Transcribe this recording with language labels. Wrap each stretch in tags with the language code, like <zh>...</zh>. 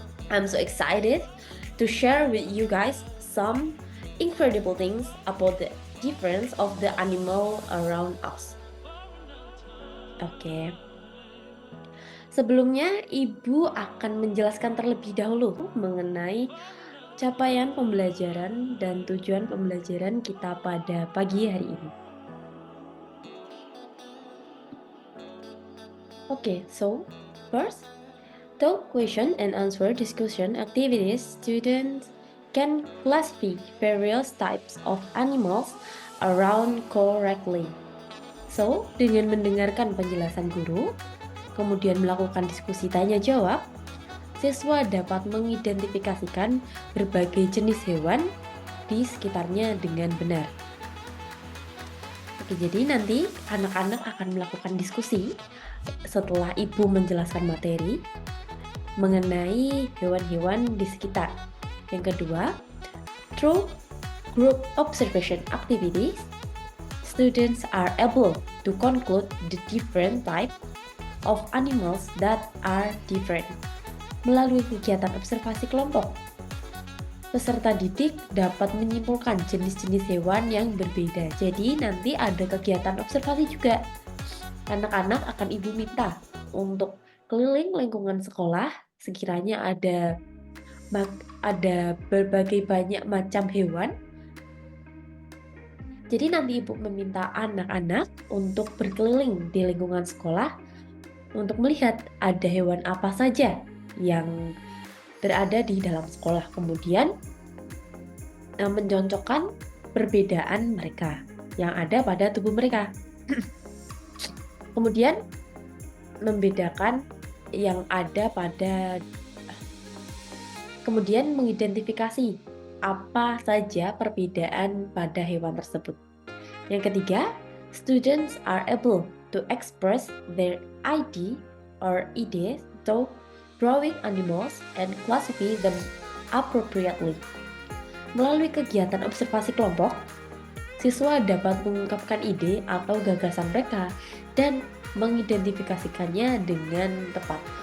<en>I'm so excited to share with you guys some incredible things about the difference of the animal around us. Oke.</en> <id>Sebelumnya, Ibu akan menjelaskan terlebih dahulu mengenai capaian pembelajaran dan tujuan pembelajaran kita pada pagi hari ini.</id> <en>Okay, so first, through question and answer discussion activities, students can classify various types of animals around correctly.</en> <id>So, dengan mendengarkan penjelasan guru, kemudian melakukan diskusi tanya jawab, siswa dapat mengidentifikasikan berbagai jenis hewan di sekitarnya dengan benar. Oke, jadi nanti anak-anak akan melakukan diskusi setelah Ibu menjelaskan materi mengenai hewan-hewan di sekitar. Yang kedua,</id> <en>through group observation activities, students are able to conclude the different type of animals that are different.</en> <id>Melalui kegiatan observasi kelompok, peserta didik dapat menyimpulkan jenis-jenis hewan yang berbeda. Jadi nanti ada kegiatan observasi juga. Anak-anak akan Ibu minta untuk keliling lingkungan sekolah, sekiranya ada berbagai banyak macam hewan. Jadi nanti Ibu meminta anak-anak untuk berkeliling di lingkungan sekolah untuk melihat ada hewan apa saja yang berada di dalam sekolah. Kemudian mencontohkan perbedaan mereka yang ada pada tubuh mereka. Kemudian membedakan yang ada pada, kemudian mengidentifikasi apa saja perbedaan pada hewan tersebut. Yang ketiga,</id> <en>students are able to express their idea or ideas through drawing animals and classify them appropriately.</en> <id>Melalui kegiatan observasi kelompok, siswa dapat mengungkapkan ide atau gagasan mereka dan mengidentifikasikannya dengan tepat.</id>